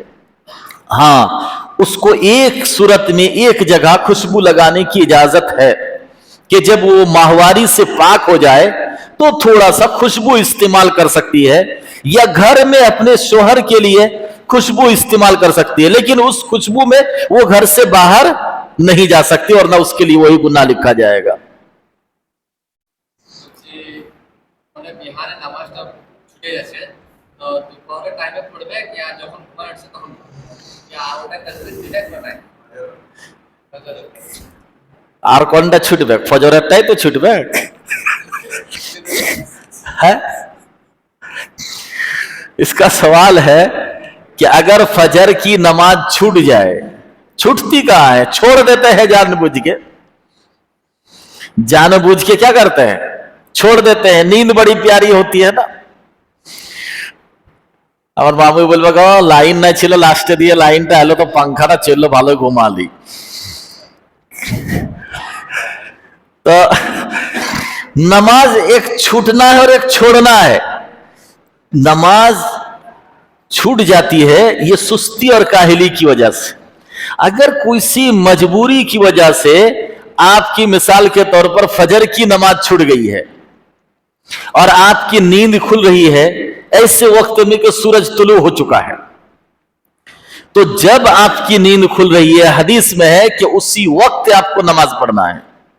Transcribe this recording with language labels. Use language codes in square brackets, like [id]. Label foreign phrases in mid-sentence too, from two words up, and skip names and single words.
[ur] ہاں, اس کو ایک صورت میں ایک جگہ خوشبو لگانے کی اجازت ہے کہ جب وہ ماہواری سے پاک ہو جائے تو تھوڑا سا خوشبو استعمال کر سکتی ہے, یا گھر میں اپنے شوہر کے لیے خوشبو استعمال کر سکتی ہے, لیکن اس خوشبو میں وہ گھر سے باہر نہیں جا سکتی اور نہ اس کے لیے وہی گناہ لکھا جائے گا. [bn] আর কোনটা ছুটবে? ফজরেরটাই তো ছুটবে. [ur] اس کا سوال ہے کہ اگر فجر کی نماز چھوٹ جائے, چھوٹتی کہاں ہے, چھوڑ دیتے ہیں جان بوجھ کے کیا کرتے ہیں, چھوڑ دیتے ہیں. نیند بڑی پیاری ہوتی ہے نا. [bn] আমার মামু বলবে গো লাইন না ছিল, লাস্টে দিয়ে লাইনটা এলো তো পাংখাটা চললো, ভালো ঘুমালি. [ur] تو نماز ایک چھوٹنا ہے اور ایک چھوڑنا ہے. نماز چھوٹ جاتی ہے یہ سستی اور کاہلی کی وجہ سے. اگر کسی مجبوری کی وجہ سے آپ کی مثال کے طور پر فجر کی نماز چھوٹ گئی ہے اور آپ کی نیند کھل رہی ہے ایسے وقت میں کہ سورج طلوع ہو چکا ہے, تو جب آپ کی نیند کھل رہی ہے حدیث میں ہے کہ اسی وقت آپ کو نماز پڑھنا ہے.